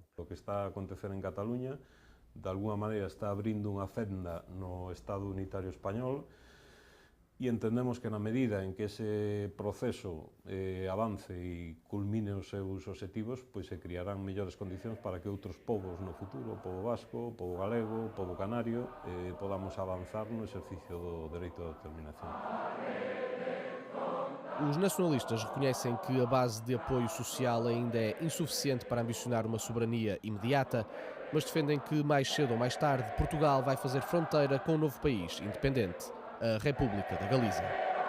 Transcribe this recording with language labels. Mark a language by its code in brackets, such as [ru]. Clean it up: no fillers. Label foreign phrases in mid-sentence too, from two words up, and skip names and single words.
[gl] O que está a acontecer en Cataluña, de alguna maneira, está abrindo unha fenda no Estado unitario español e entendemos que na medida en que ese proceso avance e culmine os seus obxectivos, pois se criarán mellores condicións para que outros povos no futuro, o povo vasco, o povo galego, o povo canario, podamos avanzar no exercicio do dereito de autodeterminación. [pt] Os nacionalistas reconhecem que a base de apoio social ainda é insuficiente para ambicionar uma soberania imediata, mas defendem que mais cedo ou mais tarde Portugal vai fazer fronteira com um novo país independente, a República da Galiza.